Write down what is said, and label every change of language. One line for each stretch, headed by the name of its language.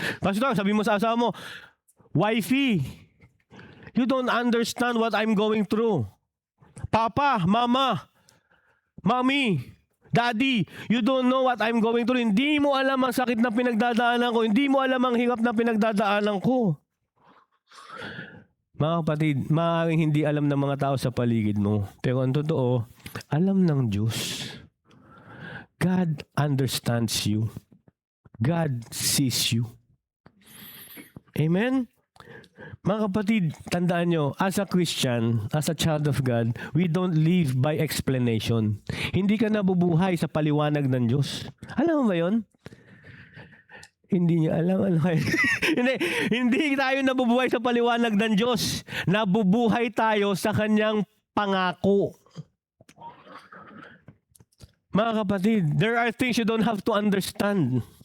English: Pastor,
Filipino: sabi mo sa asawa mo,
English: wifey, you don't understand what I'm going through. Papa, mama, mommy, daddy, you don't know what I'm going through.
Filipino: Hindi mo alam ang sakit na pinagdadaanan ko. Hindi mo alam ang hirap na pinagdadaanan ko. Mga kapatid, maaaring hindi alam ng mga tao sa paligid mo. Pero ang totoo, alam ng Diyos.
English: God understands you. God sees you. Amen?
Filipino: Mga kapatid,
English: tandaan nyo, as a Christian, as a child of God, we don't live by explanation.
Filipino: Hindi ka nabubuhay sa paliwanag ng Diyos. Alam mo ba yun? Hindi niya alam ano kayo. hindi tayo nabubuhay sa paliwanag ng Diyos. Nabubuhay tayo sa kanyang pangako. Mga kapatid,
English: there are things you don't have to understand.